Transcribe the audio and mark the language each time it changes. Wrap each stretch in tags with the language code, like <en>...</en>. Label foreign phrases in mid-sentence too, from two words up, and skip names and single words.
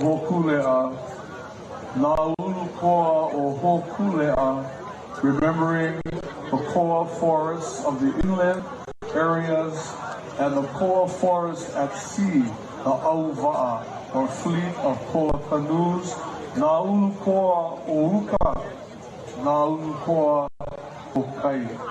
<haw>Hōkūleʻa, Nāulu Koa o Hōkūleʻa,</haw> <en>remembering the koa forests of the inland areas and the koa forest at sea, the auva'a, or fleet of koa canoes,</en> <haw>Nāulu Koa o Uka, Nāulu Koa o Kai.</haw>